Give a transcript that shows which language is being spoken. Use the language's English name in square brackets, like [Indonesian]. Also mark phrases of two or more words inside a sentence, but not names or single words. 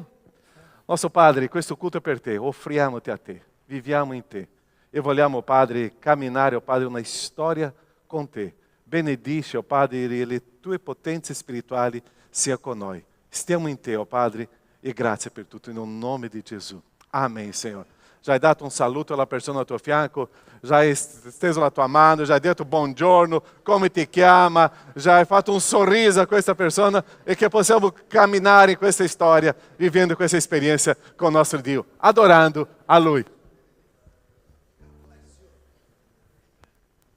[Portuguese] Nosso Padre, [Italian] questo culto è per te, offriamo-te a te, viviamo in te. E vogliamo, Padre, camminare, oh Padre, una storia con te. Benedici, oh Padre, e le tue potenze spirituali sia con noi. Stiamo in te, oh Padre, e grazie per tutto, in nome di Gesù. [Portuguese] Amen, Senhor. [Italian] Já hai dato un saluto alla persona al tuo fianco, já hai steso la tua mano, já hai detto buongiorno, come ti chiama, já hai fatto un sorriso a questa persona e che possiamo camminare in questa storia, vivendo questa esperienza con il nostro Dio, adorando a Lui.